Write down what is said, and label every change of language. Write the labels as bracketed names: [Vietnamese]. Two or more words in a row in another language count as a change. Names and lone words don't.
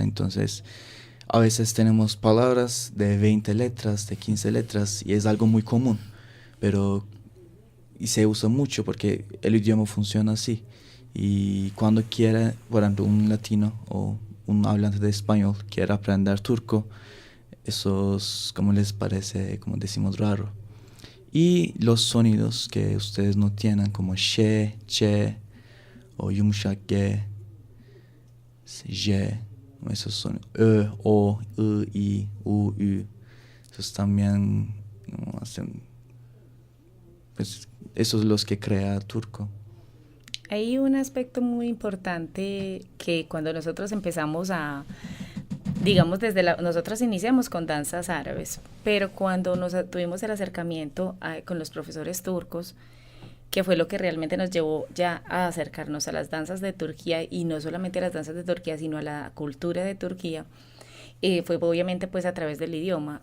[Spanish] Entonces a veces tenemos palabras de 20 letras, de 15 letras, y es algo muy común, pero y se usa mucho porque el idioma funciona así. Y cuando quiere, por ejemplo, un latino o un hablante de español quiere aprender turco, eso es como les parece, como decimos, raro. Y los sonidos que ustedes no tienen, como she, che, o [Turkish] yumuşak ge, [Spanish] je, esos son o, i, u, ü. Esos también no, hacen, pues, esos son los que crea turco. Hay un aspecto muy importante que cuando nosotros empezamos a, digamos, nosotros iniciamos con danzas árabes, pero cuando tuvimos el acercamiento con los profesores turcos, que fue lo que realmente nos llevó ya a acercarnos a las danzas de Turquía, y no solamente a las danzas de Turquía, sino a la cultura de Turquía, fue obviamente pues a través del idioma.